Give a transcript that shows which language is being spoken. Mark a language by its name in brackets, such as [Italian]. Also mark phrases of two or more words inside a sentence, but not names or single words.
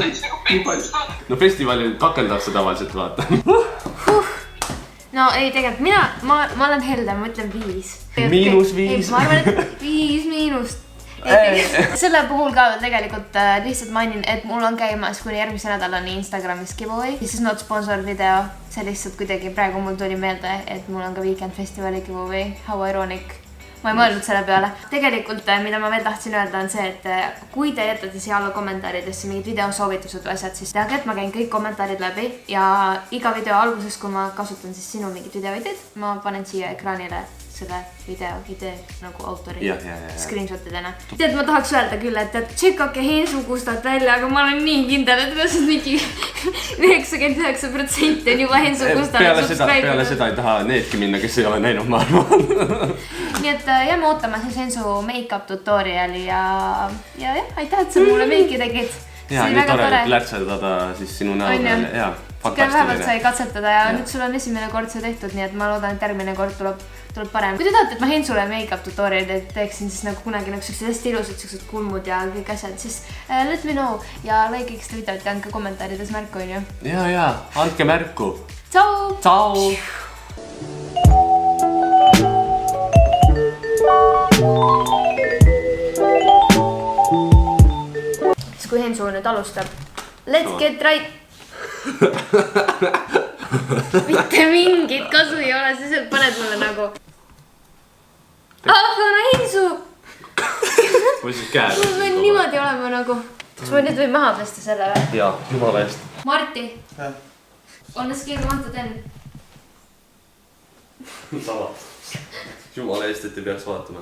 [Estonian] No festivalil kakeldakse tavaliselt, vaata. No ei, tegelikult ma olen helde, ma ütlen 5. -5. Ma arvan, et 5 miinust. Selle puhul ka tegelikult lihtsalt mainin, et mul on käimas kuni järgmise nädalani Instagramis giveaway. Siis [English] not sponsor video. [Estonian] See lihtsalt kuidagi praegu mul tuli meelde, et mul on ka Weekend Festivali giveaway. [English] How ironic. [Estonian] Ma ei mõelnud selle peale. Tegelikult, mida ma veel tahtsin öelda, on see, et kui te jätate siia alla kommentaaridesse mingid videosoovitused või asjad, siis teage, et ma käin kõik kommentaarid läbi ja iga video alguses, kui ma kasutan siis sinu mingit videoideed, ma panen siia ekraanile selle video idee nagu autori screenshotidena. Tead, ma tahaks öelda küll, et tšekake Hensu Kustat välja, aga ma olen nii kindel, et see mingi 99% on juba Hensu Kustale subscribe. Peale seda ei taha needki minna, kes ei ole näinud, ma arvan. Nii et jääme ootama siis Hensu [English] make-up tutoriali [Estonian] ja jah, aitäh, et sa mulle meiki tegid. Ja, nii tore plärtsetada siis sinu näo peale. Ja, vähemalt sai katsetada ja nüüd sul on esimene kord see tehtud, nii et ma loodan, et järgmine kord tuleb parem. Kui te tahate, et ma Hensule [English] make-up tutorialid [Estonian] teeksin, siis nagu kunagi nagu sellised hästi ilusad sellised kulmud ja kõik asjad, siis [English] let me know [Estonian] ja like'iks te videot ja andke kommentaarides märku, on ju? Ja, andke märku. Tšau! Tšau! Siis kui Hensu nüüd alustab. [English] Let's get right! [Estonian] Mitte mingit kasu ei ole, siis paned mulle nagu aga Hensu! Või siis käed? Mul võin niimoodi olema nagu. Kas ma nüüd võin maha pesta selle või? Jaa, jumala eest. [English] Marti! On the scale 1 to 10? [Estonian] Sama. Jumala eest, et ei peaks vaatama.